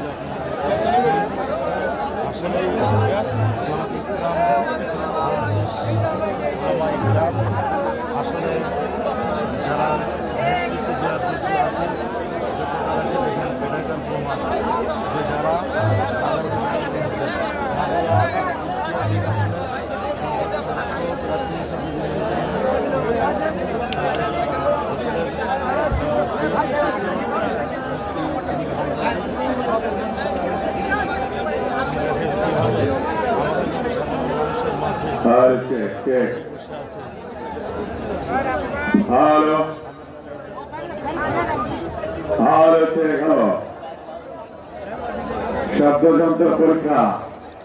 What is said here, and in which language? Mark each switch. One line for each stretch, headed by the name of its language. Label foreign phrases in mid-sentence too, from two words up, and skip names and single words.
Bangla: আসলে জামাত ইসলাম আসলে যারা নেতৃত্ব দেওয়ার যোগ্য আছেন এটাই তার প্রমাণ যে যারা সাধারণ সদস্য প্রার্থী হিসেবে
English: check, check. Hello. Hello, check. Hello.
Bangla: শব্দ যন্ত্র পরীক্ষা